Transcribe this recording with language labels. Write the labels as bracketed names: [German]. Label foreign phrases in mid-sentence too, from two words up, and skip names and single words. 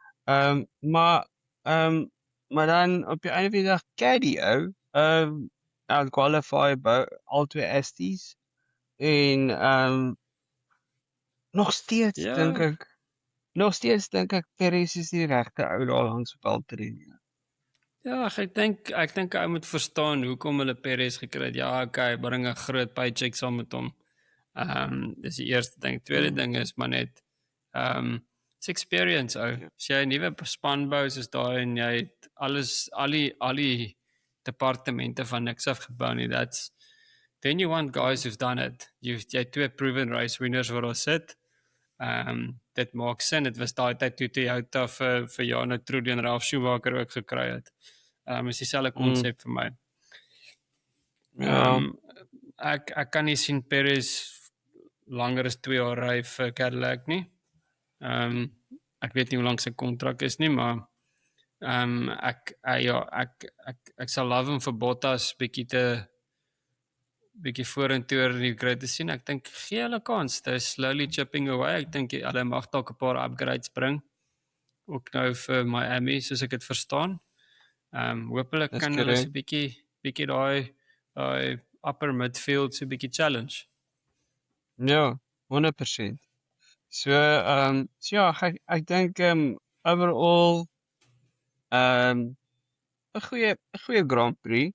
[Afrikaans] Maar dan op die einde van die dag Caddy ou qualify by al twee Asties en nog steeds dink ek Perez is die regte ou daar langs Valtteri. Ja, ek dink hy moet verstaan hoekom hulle Perez gekry het. Ja, okay, bring 'n groot paycheck saam met hom. Dis die eerste ding. Tweede ding is maar net [English] it's experience [Afrikaans] ou. As jy 'n nuwe span bou soos daai en jy het al die departemente van niks af gebou nie. [English] Then you want guys who've done it. [Afrikaans] Jy twee proven race winners wat daar sit. Dit maak sin. Dit was daai tyd toe Toyota vir Jarno Trulli en Ralf Schumacher ook gekry het. Is dieselfde konsep vir my. Ek kan nie sien Perez langer as 2 jaar ry vir Cadillac nie. Ek weet nie hoe lank sy kontrak is nie, maar ek sal love hom vir Bottas bietjie vorentoe in die grid te sien. Ek dink gee hulle kans. [English] They're slowly chipping away. [Afrikaans] Ek dink hulle mag dalk 'n paar upgrades bring. Ook nou vir Miami, soos ek dit verstaan. Hoopelik kan hulle so bietjie daai [English] upper midfield [Afrikaans] so bietjie challenge. Ja, 100%. So ja, ek dink overall 'n goeie Grand Prix.